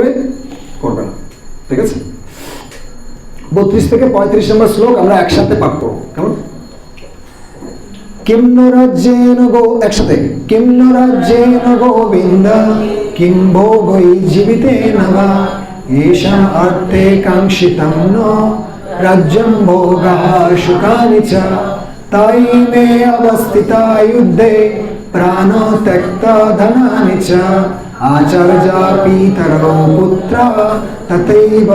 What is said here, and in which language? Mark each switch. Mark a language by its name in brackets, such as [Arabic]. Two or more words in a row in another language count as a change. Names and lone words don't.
[Bangla] করবে না, ঠিক আছে? 32 থেকে 35 নম্বর শ্লোক আমরা একসাথে পাঠ করবো, কেমন? [Sanskrit] কিম নো রাজ্যেন একসাথে, কিম নো রাজ্যেন গোবিন্দ কিম ভোগৈ জীবিতেন বা येषाम् अर्थे काङ्क्षितं न राज्यं भोगः सुखानि च तायि मे अवस्थिता युद्धे प्राणो त्यक्ता धनानि च आचार्या पितरौ पुत्रः तथैव